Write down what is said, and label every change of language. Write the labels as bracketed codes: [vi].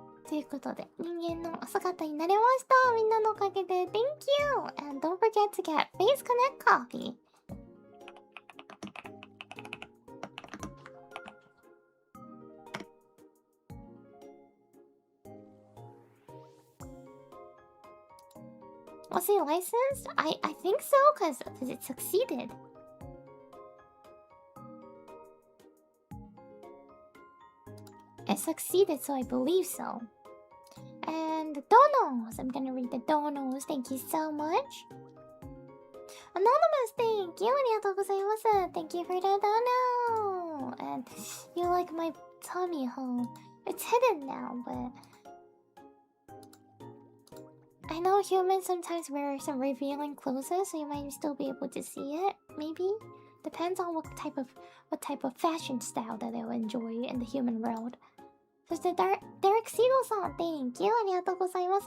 [ja] Toいうことで、人間の姿になれました。みんなのおかげで Thank you! [en] And don't forget to get Face Connect coffee. Was he licensed? I think so, because it succeeded. It succeeded, so I believe so. And the donos. I'm gonna read the donos. Thank you so much. Anonymous, thank you. [ja] ありがとうございます。 [en] Thank you for the dono. And you like my tummy hole. It's hidden now, but I know humans sometimes wear some revealing clothes, so you might still be able to see it. Maybe depends on what type of fashion style that they'll enjoy in the human world. [ja] そしてDerek Seagull さん Thank you ありがとうございます。